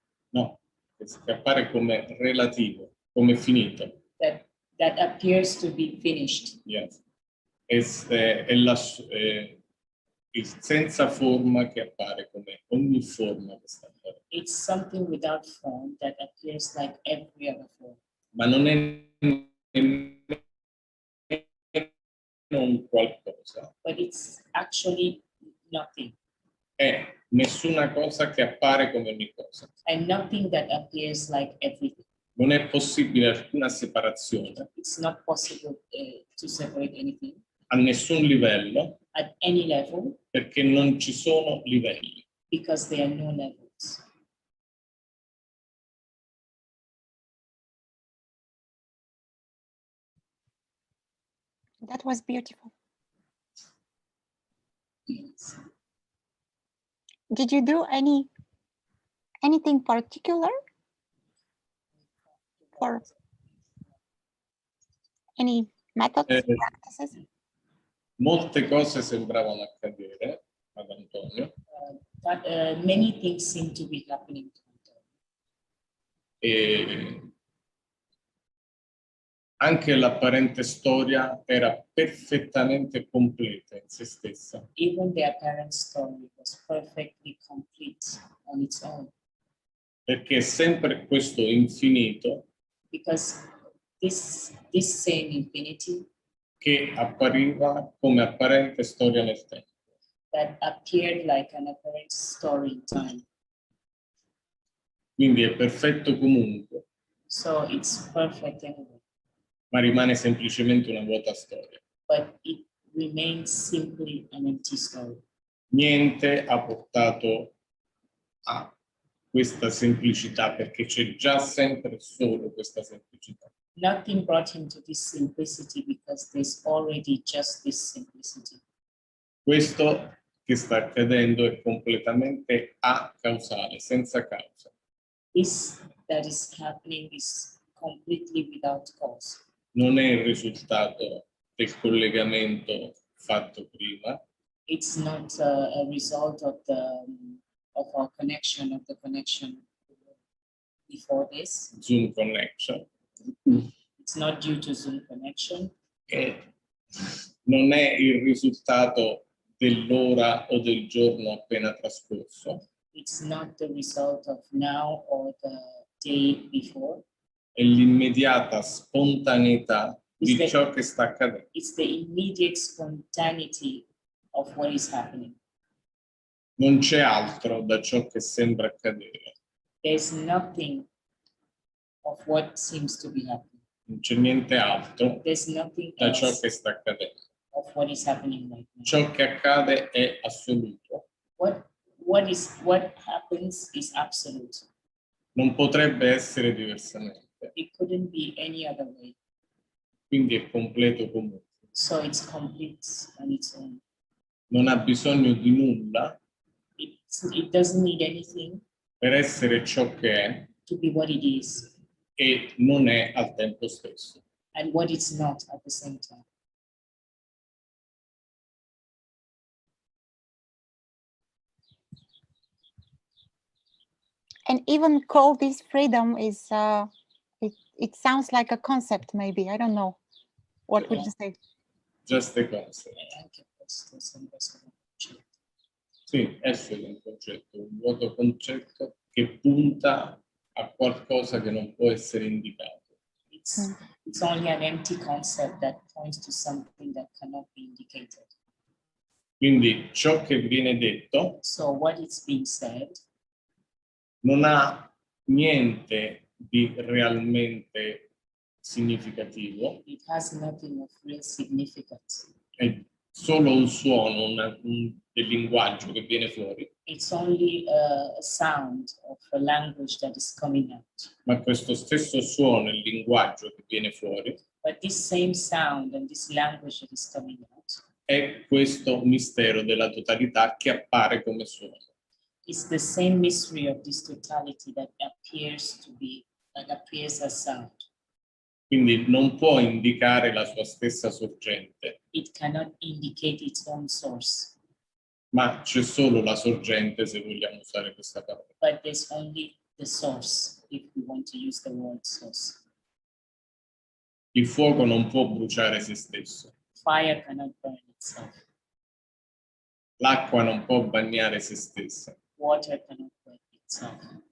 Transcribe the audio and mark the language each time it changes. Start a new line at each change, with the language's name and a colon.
Italian: No, che appare come relativo, come finito.
English: That appears to be finished. Yes.
Italian: È il senza forma che appare come ogni forma che sta apparendo.
English: It's something without form that appears like every other form.
Italian: Ma non è nemmeno un qualcosa.
English: But it's actually nothing.
Italian: È nessuna cosa che appare come ogni cosa.
English: And nothing that appears like everything.
Italian: Non è possibile alcuna separazione
English: It's not possible to separate anything
Italian: a nessun livello,
English: at any level
Italian: perché non ci sono livelli.
English: because there are no levels. That was beautiful. Yes. Did you do anything particular for any methods, practices?
Italian: Molte cose sembravano accadere ad Antonio
English: Many things seem to be happening to Antonio.
Italian: e anche l'apparente storia era perfettamente completa in se stessa.
English: Even the apparent story was perfectly complete on its own.
Italian: Perché è sempre questo infinito
English: Because this same infinity
Italian: che appariva come apparente storia nel tempo.
English: that appeared like an apparent story in time.
Italian: Quindi è perfetto comunque,
English: So it's perfect anyway,
Italian: ma rimane semplicemente una vuota storia.
English: but it remains simply an empty story.
Italian: Niente ha portato a questa semplicità, perché c'è già sempre solo questa semplicità.
English: Nothing brought him to this simplicity because there's already just this simplicity.
Italian: Questo che sta accadendo è completamente acausale, senza causa.
English: This that is happening is completely without cause.
Italian: Non è il risultato del collegamento fatto prima,
English: It's not a result of our connection, of the connection before this. Zoom connection, It's not due to Zoom connection.
Italian: e non è il risultato dell'ora o del giorno appena trascorso, It's not the result of now or the day before. è l'immediata spontaneità di Sì. ciò che sta accadendo.
English: It's the immediate spontaneity of what is happening.
Italian: Non c'è altro da ciò che sembra accadere,
English: There's nothing of what seems to be happening.
Italian: non c'è niente altro
English: There's nothing
Italian: da ciò
English: else
Italian: che sta accadendo.
English: of what is happening right now.
Italian: Ciò che accade è assoluto.
English: What happens is absolute.
Italian: Non potrebbe essere diversamente,
English: It couldn't be any other way.
Italian: quindi è completo comunque.
English: So it's complete on its own.
Italian: Non ha bisogno di nulla
English: It doesn't need anything
Italian: per essere ciò che è
English: to be what it is
Italian: e non è al tempo stesso.
English: and what it's not at the same time. And even call this freedom is it sounds like a concept, maybe. I don't know. What would you say? Just a concept.
Italian: E anche questo sembra essere un concetto. Sì, essere un concetto, un vuoto concetto che punta a qualcosa che non può essere indicato.
English: It's only an empty concept that points to something that cannot be indicated.
Italian: Quindi ciò che viene detto
English: So what is being said
Italian: non ha niente di realmente significativo,
English: it has nothing of real significance.
Italian: è solo un suono, del linguaggio che viene fuori,
English: It's only a sound of a language that is coming out.
Italian: ma questo stesso suono e linguaggio che viene fuori
English: But this same sound and this language that is coming out
Italian: è questo mistero della totalità che appare come suono.
English: is the same mystery of this totality that appears as sound.
Italian: Quindi non può indicare la sua stessa sorgente,
English: It cannot indicate its own source,
Italian: ma c'è solo la sorgente se vogliamo usare questa parola.
English: but there's only the source if we want to use the word source.
Italian: Il fuoco non può bruciare se stesso,
English: Fire cannot burn itself.
Italian: l'acqua non può bagnare se stessa.
English: Water cannot burn itself.